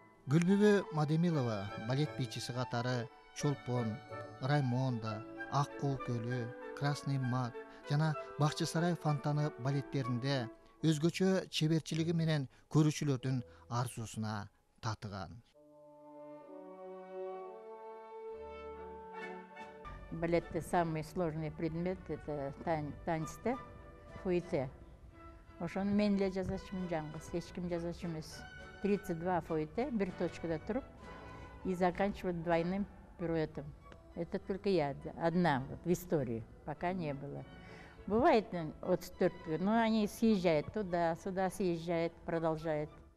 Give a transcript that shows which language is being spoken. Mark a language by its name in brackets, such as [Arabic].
[Kyrgyz] Гүлбүбө Мадемилова балет бийчиси катары Чолпон, Раймонда, Ак Кол көлү, Красный мак жана Бакчы сарай фонтаны балеттеринде өзгөчө чеберчилиги менен көрүүчүлөрдүн арзусуна татыган. [Russian] Балетте самый сложный предмет это танцте фуите. [Kyrgyz] Ошону мен эле жазачумун жаңгыз, эч ким жазачу эмес. [Russian] 32 фуите, [Kyrgyz] бир точкада туруп [Russian] и заканчивать двойным пируэтом. Это только я одна вот в истории, пока не было. Бывает от 4, но они съезжают туда, сюда съезжают, продолжают.